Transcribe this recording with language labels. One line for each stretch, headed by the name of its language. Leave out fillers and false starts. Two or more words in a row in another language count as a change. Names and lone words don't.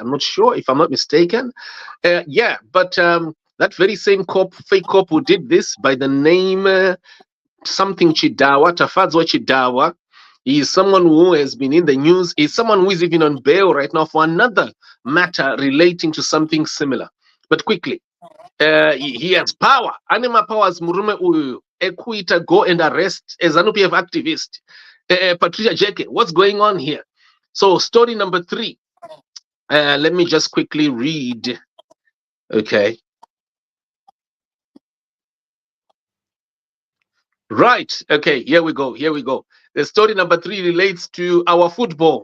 English: I'm not sure, if I'm not mistaken. Yeah, but that very same cop, fake cop who did this, by the name something Chidawa, Tafadzwa Chidawa, he is someone who has been in the news. He's someone who is even on bail right now for another matter relating to something similar. But quickly, he has power.
Shona: Anima powers murume uyu ekuita
English: go and arrest a ZANU-PF activist, Patricia Jeke. What's going on here? So story number three. Let me just quickly read. Okay. Right. Okay. Here we go. The story number three relates to our football.